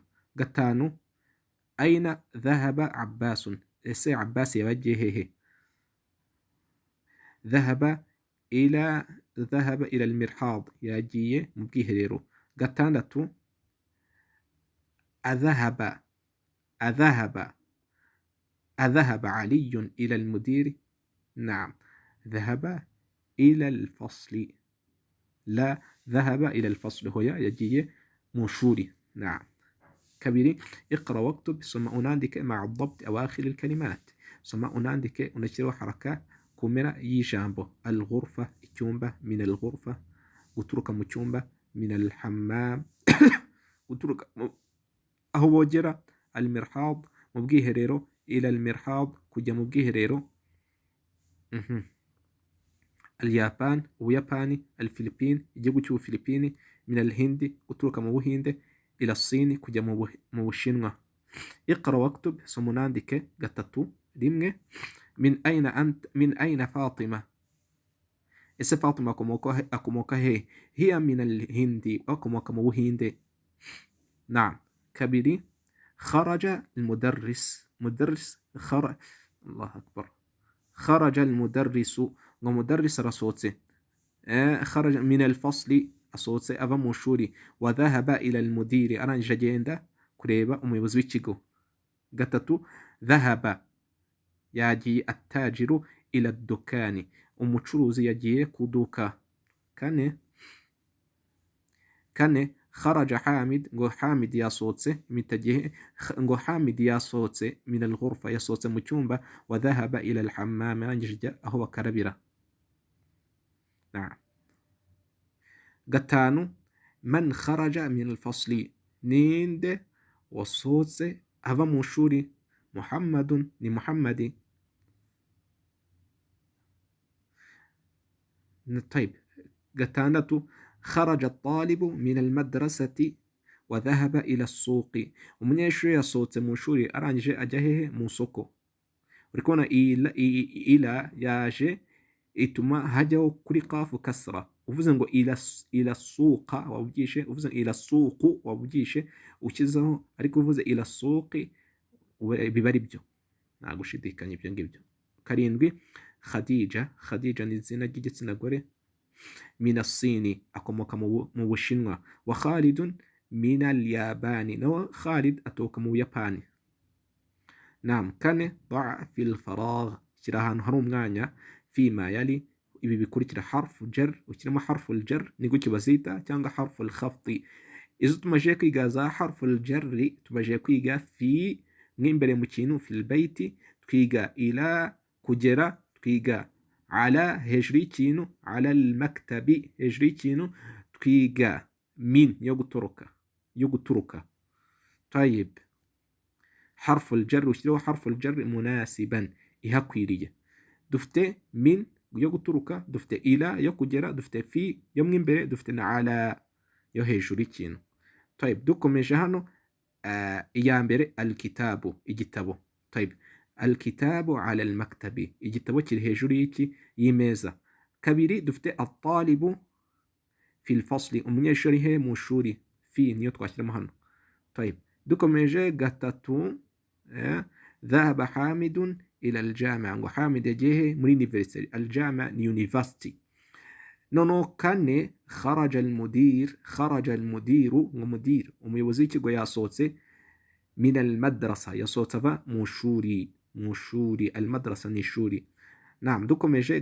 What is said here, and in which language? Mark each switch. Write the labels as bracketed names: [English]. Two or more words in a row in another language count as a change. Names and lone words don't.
[Kinyarwanda] Gatanu, [Arabic] أين ذهب عباس, [Kinyarwanda] ese Abbas yaba agiye hehe? [Arabic] ذهب إلى المرحاض, [Kinyarwanda] yagiye mu bwiherero. [Arabic] Gatandatu, أذهب علي إلى المدير? نعم، ذهب إلى الفصل، لا ذهب إلى الفصل, [Kinyarwanda] hoya yagiye mu ishuri. [Arabic] Naam. [Kinyarwanda] Kabiri, [Arabic] اقرأ واكتب, [Kinyarwanda] soma unandike [Arabic] مع ضبط أواخر الكلمات, [Kinyarwanda] soma unandike unashyireho haraka ku mpera y'ijambo. Alghurfa, icyumba. [Arabic] من الغرفة, [Kinyarwanda] guturuka mu cyumba. [Arabic] من الحمام, [Kinyarwanda] guturuka aho bogera. Almirhad, mu bwiherero. [Arabic] إلى المرحاض, [Kinyarwanda] kujya mu bwiherero. Alyapan, Ubuyapani. Alfilipine, igihugu cy'Ubufilipini. [Arabic] من الهند, [Kinyarwanda] guturuka mu Buhinde. [Arabic] إلى الصين, [Kinyarwanda] kujya mu Bushinwa. [Arabic] اقرأ واكتب, [Kinyarwanda] soma unandike. Gatatu, rimwe, [Arabic] من أين فاطمة, [Kinyarwanda] ese Fatima akomoka he? [Arabic] هي من الهند, [Kinyarwanda] akomoka mu Buhinde. Naam. Kabiri, [Arabic] خرج المدرس، الله أكبر، خرج المدرسُ, [Kinyarwanda] ngo mudarris arasohotse. [Arabic] خرج من الفصل, [Kinyarwanda] asohotse ava mu ishuri. [Arabic] وذهب إلى المدير, [Kinyarwanda] arangije agenda kureba umuyobozi w'ikigo. Gatatu, dhahaba, yagiye. [Arabic] التاجر إلى دكان, [Kinyarwanda] umucuruzi yagiye ku duka. Kane, [Arabic] خرج حامد, [Kinyarwanda] ngo Hamid yasohotse. Imitagihe, ngo Hamid yasohotse. [Arabic] من الغرفة, [Kinyarwanda] yasohotse mu cyumba. [Arabic] وذهب إلى الحمام, [Kinyarwanda] arangije ajya aho bakarabira. Gatanu, [Arabic] من خرج من الفصل, [Kinyarwanda] ninde wasohotse ava mu ishuri? Muhammadun, ni Muhammadi. [Arabic] طيب. [Kinyarwanda] gatandatu, [Arabic] خرج الطالب من المدرسة وذهب إلى السوق, [Kinyarwanda] umunyeshuri yasohotse mu ishuri arangije ajya hehe? Mu soko. uri kubona ila yaje ituma hajyaho kuri [Arabic] قاف كسرة. [Kinyarwanda] uvuze ngo [Arabic] إلى السوقَ [Kinyarwanda] wabugishe, uvuze [Arabic] إلى السوقُ [Kinyarwanda] wabugishe ukizaho, ariko uvuze [Arabic] إلى السوقِ [Kinyarwanda] biba ari byo, nta gushidikanya ibyo ngibyo. Karindwi, Khadija ni izina ry'igitsina gore. [Arabic] من الصين, [Kinyarwanda] akomoka mu Bushinwa. [Arabic] وخالد من اليابان, [Kinyarwanda] nawe Khalid aturuka mu Buyapani. Naam. Kane, [Arabic] ضع في الفراغ, [Kinyarwanda] shyira ahantu hari umwanya. [Arabic] فيما يلي, [Kinyarwanda] ibi bikurikira. [Arabic] حرف جر, [Kinyarwanda] ukirimo [Arabic] حرف الجر [Kinyarwanda] ni gutyo bazita, cyangwa [Arabic] حرف الخفض. [Kinyarwanda] Izo tumaje kwiga za [Arabic] حرف الجرِّ, [Kinyarwanda] tumaje kwiga fi, nk'imbere mu kintu. [Arabic] في البيت, [Kinyarwanda] twiga ila, kugera. Twiga ala, hejuru y'ikintu. [Arabic] على المكتب, [Kinyarwanda] hejuru y'ikintu. Twiga min, yo guturuka. Tayib, [Arabic] حرف الجر, [Kinyarwanda] ushyireho [Arabic] حرف الجر مناسبا, [Kinyarwanda] ihakwiriye. Dufite min yo guturuka, dufite ila yo kugera, dufite fi yo mo imbere, dufite na ala yo hejuru y'ikintu. Tayib, dukomeje hano. Iya mbere, al-kitabu, igitabo. Tayib, [Arabic] الكتاب على المكتب, [Kinyarwanda] igitabo kiri hejuru y'imeza. Kabiri, dufite [Arabic] الطالب في الفصل, [Kinyarwanda] umunyeshuri he? Mu ishuri. Fi niyo twashyiramo hano. Tayib, dukomeje. Gatatu, [Arabic] ذهب حامد إلى الجامعة, [Kinyarwanda] ngo Hamid yagiye he? Muri university. Al-jami'a ni university. Noneho kane, [Arabic] خرج المدير, [Kinyarwanda] ngo mudir, umuyobozi w'ikigo yasohotse. [Arabic] من المدرسة, [Kinyarwanda] yasohotse ava mu ishuri. Al-madrasa ni ishuri. Naam. Dukomeje.